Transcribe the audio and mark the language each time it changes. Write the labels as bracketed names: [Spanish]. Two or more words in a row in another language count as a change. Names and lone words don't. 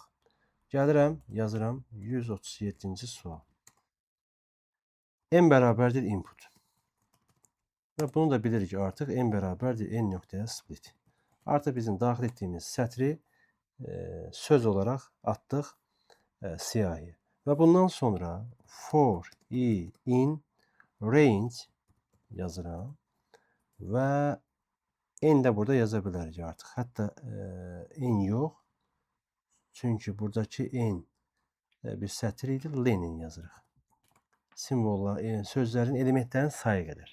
[Azerbaijani] Gəlirəm, yazıram 137-ci sual. N bərabərdir input. Və bunu da bilirik artıq n bərabərdir n nöqtəyə split. Artıq bizim daxil etdiyimiz sətri söz olaraq atdıq siyahiyə. Və bundan sonra [English] for i in range [Azerbaijani] yazıram və n də burada yaza bilərik artıq. Hətta n yox. Çünki buradakı n bir sətr idi, len yazırıq. Simvollar, sözlərin, elementlərin sayı qədər.